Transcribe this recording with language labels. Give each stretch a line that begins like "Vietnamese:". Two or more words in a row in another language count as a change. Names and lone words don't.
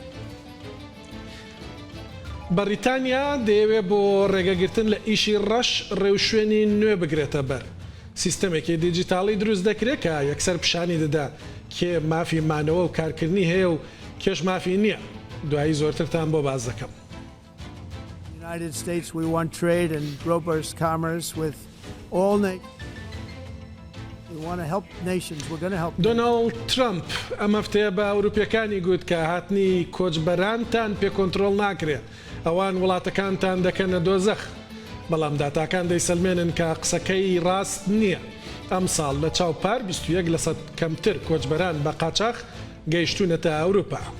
Central Kurdish: بەریتانیا دەیەوێت بۆ ڕێگەگرتن لە ئیشی ڕەش ڕێوشوێنی نوێ بگرێتە بەر. سیستەمێکی دیجیتاڵی دروست دەکرێت کە یەکسەر پیشانی دەدا کێ مافی مانەوە و کارکردنی هەیە و کێش مافی نییە. دوایی زۆرترتان بۆ باز دەکەم.
English: United States, we want trade and robust commerce with all nations. We want to help nations. We're going to help.
Central Kurdish: دۆناڵد ترامپ ئەم هەفتەیە بە ئەوروپیەکانی گوت کە هاتنی کۆچبەرانتان پێ کۆنتڕۆڵ ناکرێت. ئەوان وڵاتەکانتان دەکەنە دۆزەخ. بەڵام داتاکان دەیسەلمێنن کە قسەکەی ڕاست نییە. ئەم ساڵ لە چاوپار 21% کەمتر کۆچبەران بە قاچاق گەیشتونەتە ئەوروپا.